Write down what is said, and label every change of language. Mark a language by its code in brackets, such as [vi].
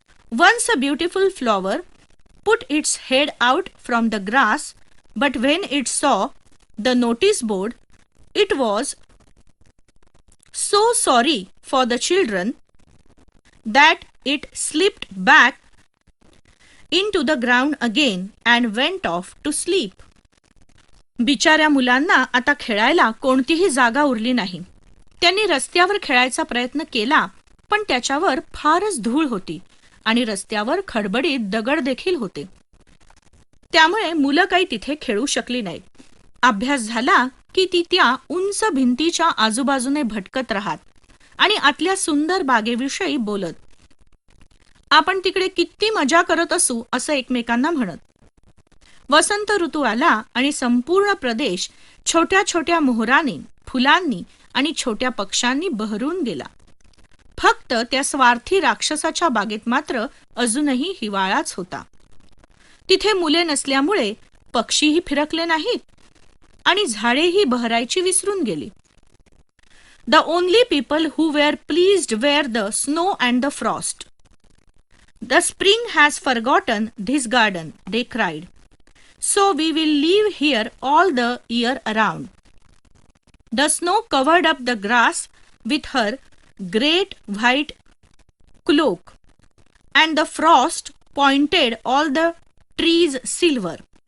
[en] Once a beautiful flower put its head out from the grass, but when it saw the notice board, it was so sorry for the children that it slipped back into the ground again and went off to sleep. [mr] बिचाऱ्या मुलांना आता खेळायला कोणतीही जागा उरली नाही. त्यांनी रस्त्यावर खेळायचा प्रयत्न केला, पण त्याच्यावर फारच धूळ होती आणि रस्त्यावर खडबडीत दगड देखील होते. त्यामुळे मुलं काही तिथे खेळू शकली नाहीत. अभ्यास झाला की ती त्या उंच भिंतीच्या आजूबाजूने भटकत राहत आणि आतल्या सुंदर बागेविषयी बोलत. आपण तिकडे किती मजा करत असू असं एकमेकांना म्हणत. वसंत ऋतू आला आणि संपूर्ण प्रदेश छोट्या छोट्या मोहरांनी, फुलांनी आणि छोट्या पक्ष्यांनी बहरून गेला. फक्त त्या स्वार्थी राक्षसाच्या बागेत मात्र अजूनही हिवाळाच होता. तिथे मुले नसल्यामुळे पक्षीही फिरकले नाहीत आणि झाडेही बहरायची विसरून गेली. [en] The only people who were pleased were the snow and the frost. The spring has forgotten this garden, they cried. So we will live here all the year around. The snow covered up the grass with her great white cloak, and the frost pointed all the trees silver.